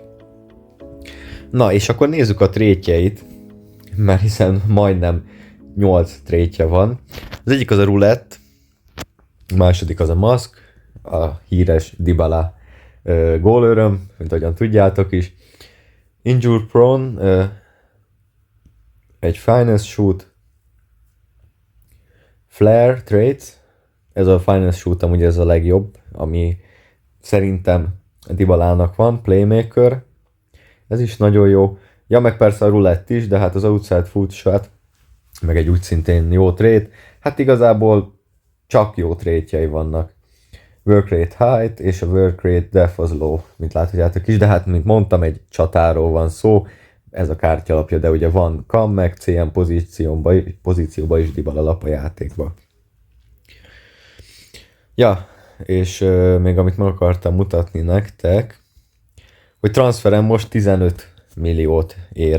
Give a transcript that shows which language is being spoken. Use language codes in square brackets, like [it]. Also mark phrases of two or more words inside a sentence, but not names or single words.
[hu] Na, és akkor nézzük a trétjeit, mert hiszen majdnem 8 trétje van. Az egyik az a roulette, a második az a mask, a híres Dybala gólőröm, mint ahogyan tudjátok is. [en] Injury prone, [hu] egy [en] finest shoot, flare traits, [hu] ez a [en] finest shoot [hu] amúgy ez a legjobb, ami szerintem Dybalának van, playmaker, ez is nagyon jó. Ja, meg persze a roulette is, de hát az [en] outside foot shot, [hu] meg egy úgy szintén jó trait, hát igazából csak jó traitjei vannak. [en] Work rate height [hu] és a [en] work rate depth [hu] az low, mint láthatjátok is, de hát mint mondtam, egy csatáról van szó, ez a kártyalapja, de ugye van cam meg CM pozícióba is Dybala lap a játékba. Ja, és még amit meg akartam mutatni nektek, hogy transferem most 15 milliót ér.